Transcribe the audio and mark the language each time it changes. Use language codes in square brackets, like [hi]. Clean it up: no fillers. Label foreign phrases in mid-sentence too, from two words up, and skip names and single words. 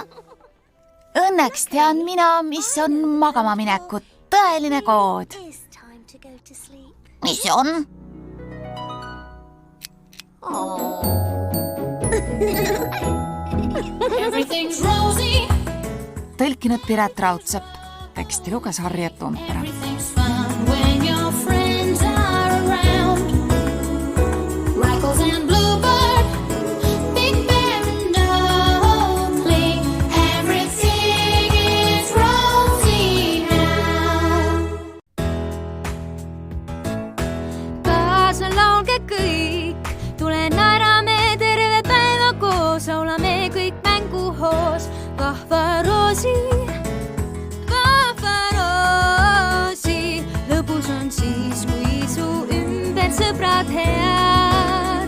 [et] Õnneks tean mina, mis on magama mineku tõeline kood. Mis see on? [en] Everything's rosy. [et] Tõlkinud Piret Raudsepp. Teksti luges Harriet Tompera. [en] Everything's fun when your friends are around. Rackles and Bluebird, Big Bear and Dudley. Everything is rosy now. [et] Kaasa laulge kõik, tule naerame terve päeva koos, laulame kõik mänguhoos. Kahvaroosi, lõbus on siis, kui su ümber sõbrad head.